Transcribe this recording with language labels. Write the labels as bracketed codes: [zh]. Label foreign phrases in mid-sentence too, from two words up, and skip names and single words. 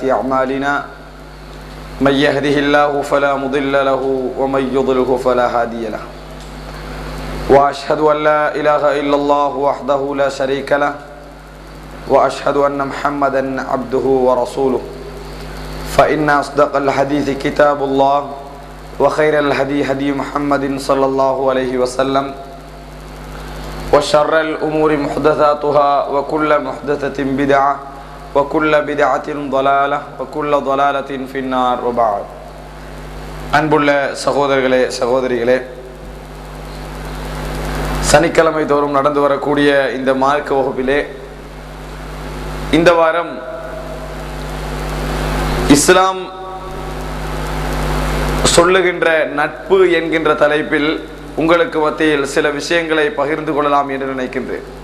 [ar] أعمالنا من يهده الله فلا مضل له ومن يضلله فلا هادي له وأشهد أن لا إله إلا الله وحده لا شريك له وأشهد أن محمدا عبده ورسوله فإن أصدق الحديث كتاب الله وخير الهدي هدي محمد صلى الله عليه وسلم وشر الأمور محدثاتها وكل محدثة بدعة وكل بدعة ضلالة وكل ضلالة في النار وبعد [ta] அன்புள்ள சகோதரர்களே சகோதரிகளே, சனிக்கிழமை தோறும் நடந்து வரக்கூடிய இந்த மார்க்க வகுப்பிலே இந்த வாரம் இஸ்லாம் சொல்லுகின்ற நட்பு என்கின்ற தலைப்பில் உங்களுக்கு மத்தியில் சில விஷயங்களை பகிர்ந்து கொள்ளலாம் என்று நினைக்கின்றேன்.